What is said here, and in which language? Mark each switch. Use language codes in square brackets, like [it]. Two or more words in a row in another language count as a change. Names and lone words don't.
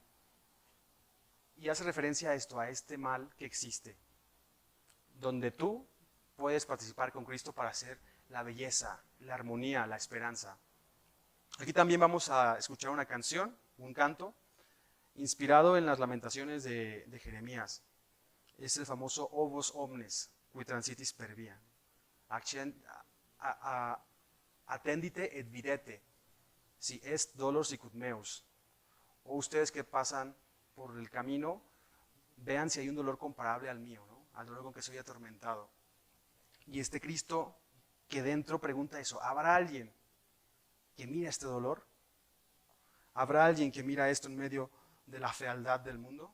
[es] Y hace referencia a esto, a este mal que existe, donde tú puedes participar con Cristo para hacer la belleza, la armonía, la esperanza. Aquí también vamos a escuchar una canción, un canto, inspirado en las lamentaciones de Jeremías. Es el famoso [la] O vos omnes, qui transitis per via. Attendite et videte, si est dolor sicut meus. [es] O ustedes que pasan por el camino, vean si hay un dolor comparable al mío, ¿no? Al dolor con que soy atormentado. Y este Cristo que dentro pregunta eso, ¿habrá alguien que mira este dolor? ¿Habrá alguien que mira esto en medio de la fealdad del mundo?